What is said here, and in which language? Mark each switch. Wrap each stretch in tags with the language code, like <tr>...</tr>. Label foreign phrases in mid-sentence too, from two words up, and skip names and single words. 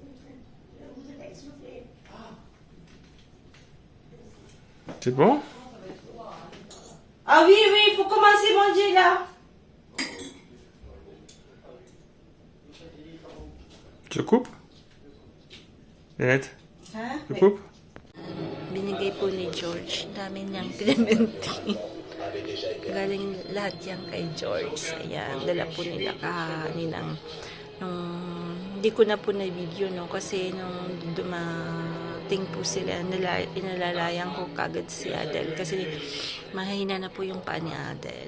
<fr>C'est bon? Ah oui, oui, il faut commencer à manger là. Je coupe? Net? Hein? Je coupe?</fr> <tl>Binigay po ni George. Dami niyang clementine. Galing lahat yan kay George. Ayan, dala po nila kaninang hindi ko na po na-video no, kasi nung dumating po sila, inalalayan ko kagad si Adel kasi mahina na po yung paa ni Adel.</tl>